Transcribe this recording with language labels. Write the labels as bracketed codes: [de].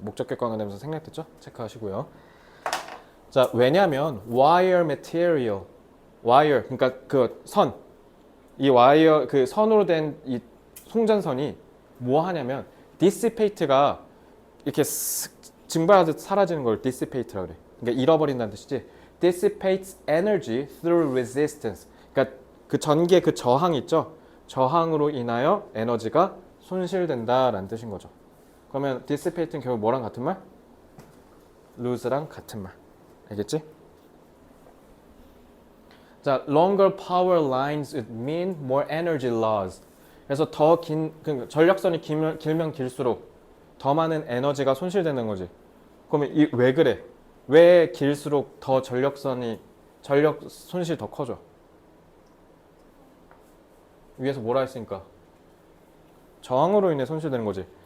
[ko] 목적격 관계되면서 생략됐죠? 체크하시고요. 자, 왜냐면 [en] wire material, [ko] wire, 그러니까 그 선, 이 와이어, 그 선으로 된 이 송전선이 뭐 하냐면 dissipate가 이렇게 증발하듯 사라지는 걸 dissipate라고 그래. 그러니까 잃어버린다는 뜻이지. [en] dissipates energy through resistance. [ko] 그러니까 그 전기의 그 저항 있죠? 저항으로 인하여 에너지가 손실된다라는 뜻인 거죠. 그러면 dissipate는 결국 뭐랑 같은 말? lose랑 같은 말. 알겠지? [en] 자, longer power lines would mean more energy loss. [ko] 그래서 더 긴, 전력선이 길면 길수록 더 많은 에너지가 손실되는 거지. 그러면 왜 그래? 왜 길수록 더 전력 손실 더 커져? 위에서 뭐라 했으니까? 저항으로 인해 손실되는 거지.